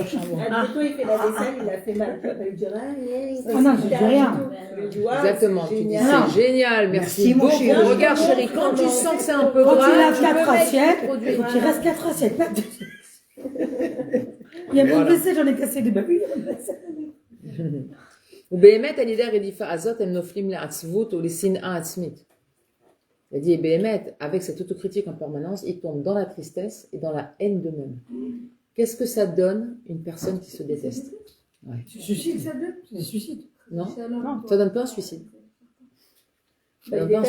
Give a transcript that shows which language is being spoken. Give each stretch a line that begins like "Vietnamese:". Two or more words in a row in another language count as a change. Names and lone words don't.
French: Admettons, il fait la vaisselle, il a fait mal. Tu vas pas lui dire, Ah non, je dis rien. Exactement, tu dis génial. c'est génial, merci Merci, mon beaucoup. chéri. Regarde chérie, quand tu sens que c'est un peu Quand grave, il a tu 4 peux mettre assiettes, du produit. il faut qu'il reste 4 assiettes. Pas deux. Il y a même blessé, j'en ai cassé des babus.
Hebrew: ובאמת על ידי הרדיפה הזאת הם נופלים לעצבות ou לשנאה עצמית.
French: Il a dit, Béhémet, avec cette autocritique en permanence, ils tombent dans la tristesse et dans la haine d'eux-mêmes. Qu'est-ce que ça donne une personne qui se déteste? Ouais. C'est suicide. C'est des suicides. Non, Non. ça donne pas un suicide. Ça donne pas un